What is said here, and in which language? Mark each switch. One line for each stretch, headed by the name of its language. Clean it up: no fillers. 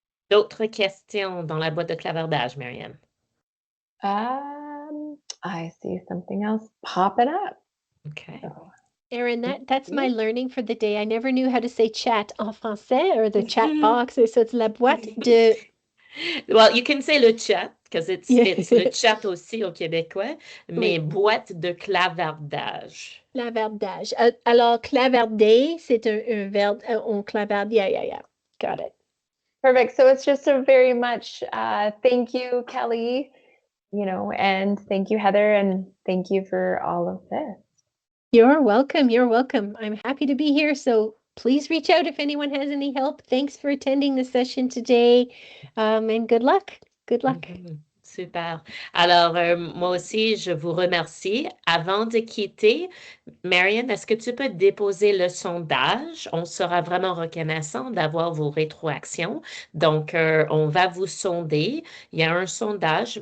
French: D'autres questions dans la boîte de clavardage, Marianne?
English: I see something else popping up. Okay. So. Erin, that's my learning for the day. I never knew how to say chat
French: en français
English: or the chat box. So it's
French: la boîte de...
English: Well, you can say
French: le chat,
English: because it's
French: le chat aussi au québécois, mais boîte de clavardage. Clavardage. Alors, clavarder, c'est un verbe, on clavarde.
English: Yeah. Got it. Perfect. So it's just a very much thank you, Kelly, and thank you, Heather, and thank you for all of this. You're welcome. You're welcome. I'm happy to be here. So please reach out if anyone has any help. Thanks for attending the session today. And good luck. Good luck. Super.
French: Alors, moi aussi, je vous remercie. Avant de quitter, Marianne, est-ce que tu peux déposer le sondage? On sera vraiment reconnaissant d'avoir vos rétroactions. Donc, on va vous sonder. Il y a un sondage.